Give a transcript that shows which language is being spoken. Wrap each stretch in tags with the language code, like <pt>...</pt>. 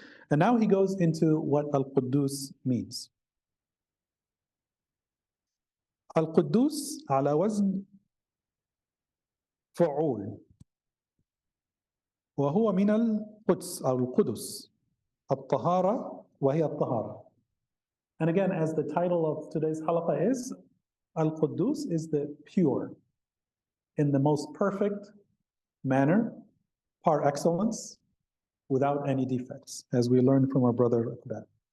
<en>And now he goes into what Al-Quddus means.</en> <ar>Al-Quddus على وزن فعول وهو من القدس أو القدس الطهارة وهي الطهارة.</ar> <en>And again, as the title of today's halaqah is, Al-Quddus is the pure, in the most perfect manner, par excellence, without any defects, as we learned from our brother Uqba.</en>